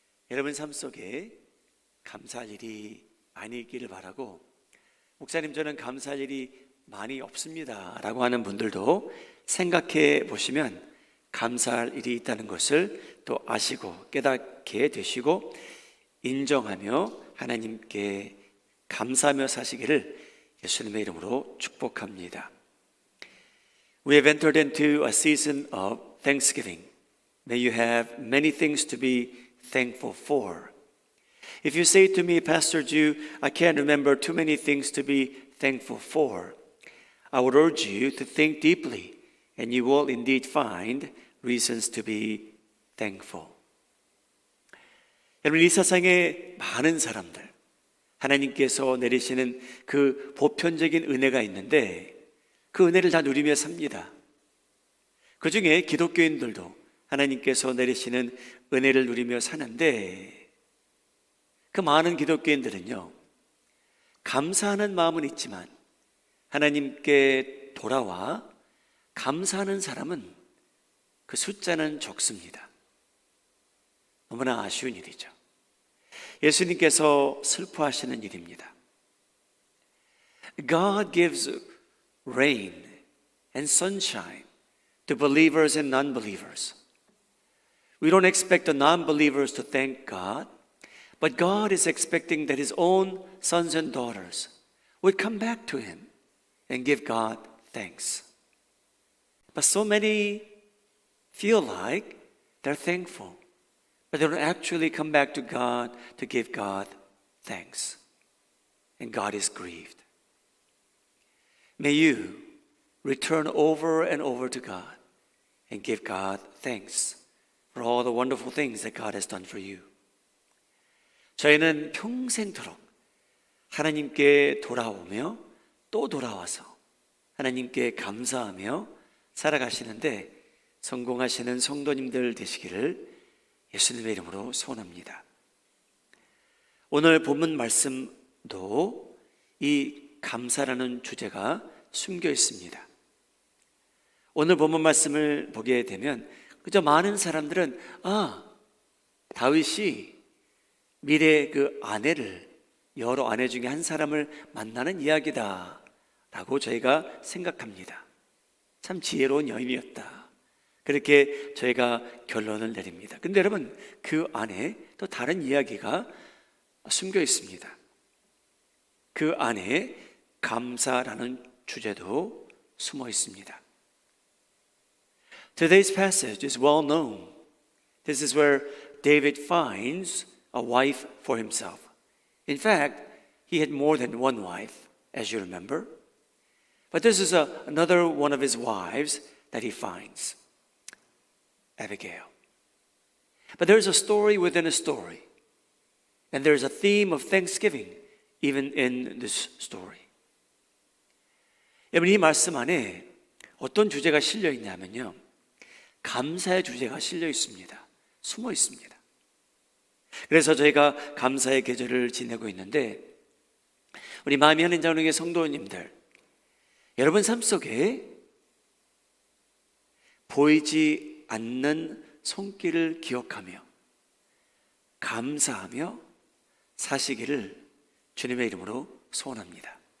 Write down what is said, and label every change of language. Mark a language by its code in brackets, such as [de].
[ko] 여러분 삶 속에 감사할 일이 많이 있기를 바라고, 목사님 저는 감사할 일이 많이 없습니다 라고 하는 분들도 생각해 보시면 감사할 일이 있다는 것을 또 아시고 깨닫게 되시고 인정하며 하나님께 감사하며 사시기를 예수님의 이름으로 축복합니다. [en] We have entered into a season of Thanksgiving. May you have many things to be thankful for. If you say to me, Pastor Ju, I can't remember too many things to be thankful for, I would urge you to think deeply, and you will indeed find reasons to be thankful. [ko] 여러분, 이 세상에 많은 사람들, 하나님께서 내리시는 그 보편적인 은혜가 있는데 그 은혜를 다 누리며 삽니다. 그 중에 기독교인들도 하나님께서 내리시는 은혜를 누리며 사는데, 그 많은 기독교인들은요, 감사하는 마음은 있지만 하나님께 돌아와 감사하는 사람은 그 숫자는 적습니다. 너무나 아쉬운 일이죠. 예수님께서 슬퍼하시는 일입니다. [en] God gives rain and sunshine to believers and non-believers. We don't expect the non-believers to thank God, but God is expecting that His own sons and daughters would come back to Him and give God thanks. But so many feel like they're thankful, but they don't actually come back to God to give God thanks. And God is grieved. May you return over and over to God and give God thanks for all the wonderful things that God has done for you. [ko] 저희는 평생토록 하나님께 돌아오며 또 돌아와서 하나님께 감사하며 살아가시는데 성공하시는 성도님들 되시기를 예수님의 이름으로 소원합니다. 오늘 본문 말씀도 이 감사라는 주제가 숨겨 있습니다. 오늘 본문 말씀을 보게 되면 그저 많은 사람들은 다윗이 미래의 그 아내를, 여러 아내 중에 한 사람을 만나는 이야기다 라고 저희가 생각합니다. 참 지혜로운 여인이었다, 그렇게 저희가 결론을 내립니다. 근데 여러분, 그 안에 또 다른 이야기가 숨겨 있습니다. 그 안에 감사라는 주제도 숨어 있습니다. [en] Today's passage is well known. This is where David finds a wife for himself. In fact, he had more than one wife, as you remember. But this is another one of his wives that he finds, Abigail. But there's a story within a story. And there's a theme of thanksgiving even in this story. [ko] 여러분, 이 말씀 안에 어떤 주제가 실려 있냐면요, 감사의 주제가 실려 있습니다. 숨어 있습니다. 그래서 저희가 감사의 계절을 지내고 있는데, 우리 마음이 하는 자녀의 성도님들, 여러분 삶 속에 보이지 않는 손길을 기억하며 감사하며 사시기를 주님의 이름으로 소원합니다.